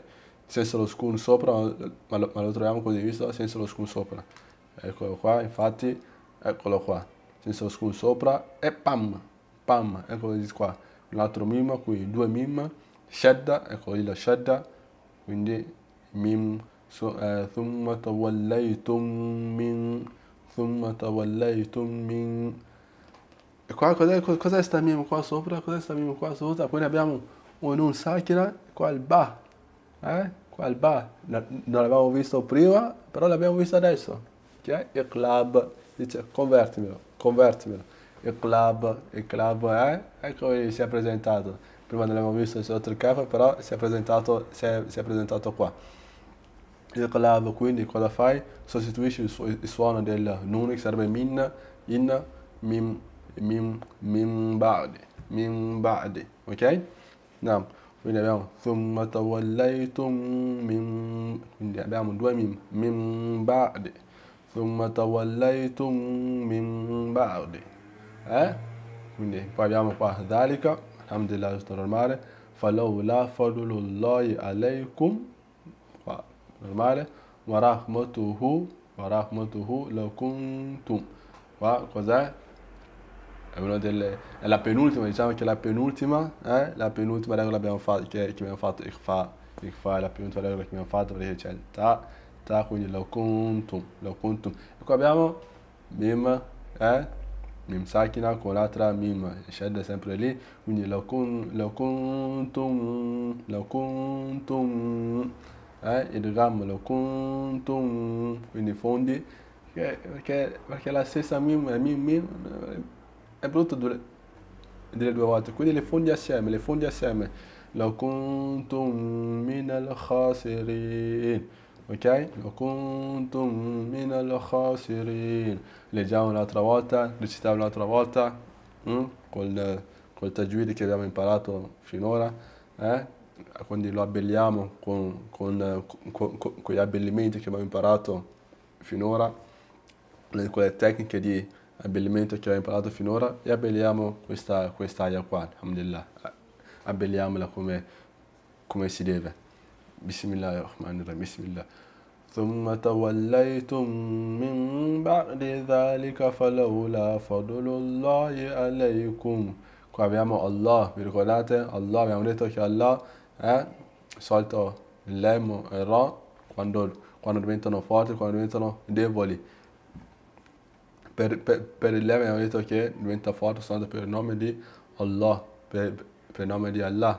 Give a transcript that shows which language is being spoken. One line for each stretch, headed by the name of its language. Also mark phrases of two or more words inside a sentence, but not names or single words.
Italian: Senza lo skun sopra, ma lo troviamo così, visto? Senza lo skun sopra. Eccolo qua, infatti, eccolo qua. Senza lo skun sopra e pam, eccolo di qua. Un altro mim, qui 2 mim, shadda, eccolo lì la shadda, quindi mim,
Arabic: ثم توليتم من.
Italian: E qua cos'è sta mim qua sopra? Poi ne abbiamo un
Arabic: نون ساكنة,
Italian: qua il ba, qua il ba, non l'avevamo visto prima, però l'abbiamo visto adesso, che è iqlab, dice convertimelo, iqlab, ecco si è presentato, prima non l'abbiamo visto sotto il capo, però si è presentato qua. iqlab, quindi cosa fai? Sostituisci il suono del nun, che sarebbe min, in
Arabic: من بعد,
Italian: ok? No. Quindi abbiamo
Arabic: ثم توليتم
Italian: quindi abbiamo due
Arabic: من بعد ثم توليتم من بعد,
Italian: quindi poi abbiamo qua dhalika, alhamdulillah, tutto normale,
Arabic: فلولا فضل الله عليكم,
Italian: qua normale,
Arabic: ورحمته لكنتم,
Italian: qua cos'è? È la penultima, diciamo che è la penultima regola abbiamo fatto, che abbiamo fatto, ikhfa è la penultima regola che abbiamo fatto, perché c'è il ta, quindi
Arabic: لو كنتم.
Italian: E qua abbiamo mim,
Arabic: ميم ساكنة
Italian: con l'altra mim, shadda sempre lì, quindi
Arabic: لو كنتم إدغام لو كنتم,
Italian: quindi fondi, perché la stessa mim è brutto dire due volte, quindi le fondi assieme,
Arabic: لو كنتم من الخاسرين, ok? لو كنتم من الخاسرين,
Italian: leggiamo un'altra volta, recitiamo un'altra volta, col tajwid che abbiamo imparato finora, quindi lo abbelliamo con gli abbellimenti che abbiamo imparato finora, con le tecniche di abbellimento che abbiamo imparato finora, e abbelliamo questa aya qua, alhamdulillah, abbelliamola come si deve.
Arabic: بسم الله الرحمن الرحيم بسم الله. ثم توليتم من بعد ذلك فلولا فضل الله عليكم.
Italian: Qua abbiamo Allah, vi ricordate? Allah, abbiamo detto che Allah è solito il lemmo e il ra quando diventano forti, quando diventano deboli. Per il lemmo abbiamo detto che diventa forte soltanto per il nome di Allah, per il nome di Allah.